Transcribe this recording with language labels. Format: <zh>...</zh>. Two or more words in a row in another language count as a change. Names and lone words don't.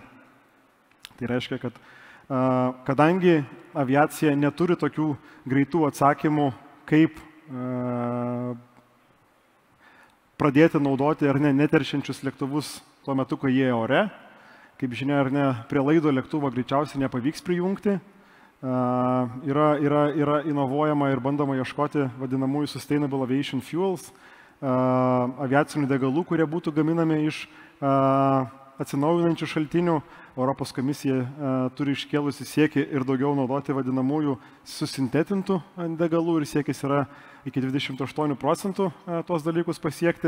<lt>Tai reiškia, kad kadangi aviacija neturi tokių greitų atsakymų, kaip pradėti naudoti ar ne neteršiančius lėktuvus tuo metu, kai jie ore. Kaip žinia, ar ne, prie laido lėktuvo greičiausiai nepavyks prijungti. Yra inovuojama ir bandoma ieškoti vadinamųjų</lt> <en>sustainable aviation fuels,</en> <lt>aviacinių degalų, kurie būtų gaminami iš atsinaujinančių šaltinių. Europos komisija turi iškėlusi siekį ir daugiau naudoti vadinamųjų susintetintų degalų ir siekis yra iki 28% tuos dalykus pasiekti.</lt>